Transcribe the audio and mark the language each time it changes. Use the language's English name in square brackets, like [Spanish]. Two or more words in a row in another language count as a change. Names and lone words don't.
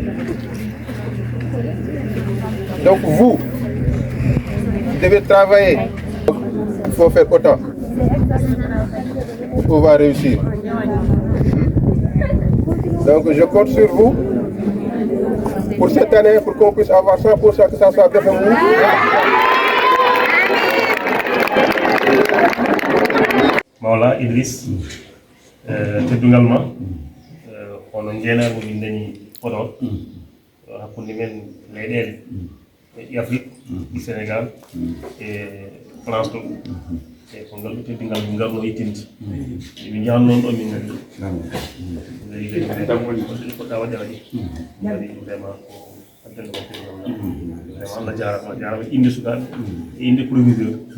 [French] Donc vous devez travailler. Il faut faire autant pour pouvoir réussir. Donc je compte sur vous pour cette année, pour qu'on puisse avoir 100% que ça soit bien fait. [Fula] Mawla Idriss teddungal hono jeenago min dañi Podor hakkunde men leyɗele e Afrique du Sénégal e France ɗo e ko ngal teddungal min ngarno ittinde min jahan noon ɗo min ngari ngari poɗɗa waɗe waɗi ngari vraiment ko addande ko teddungal vraiment Allah jarama inde sukaɓe e inde proviseur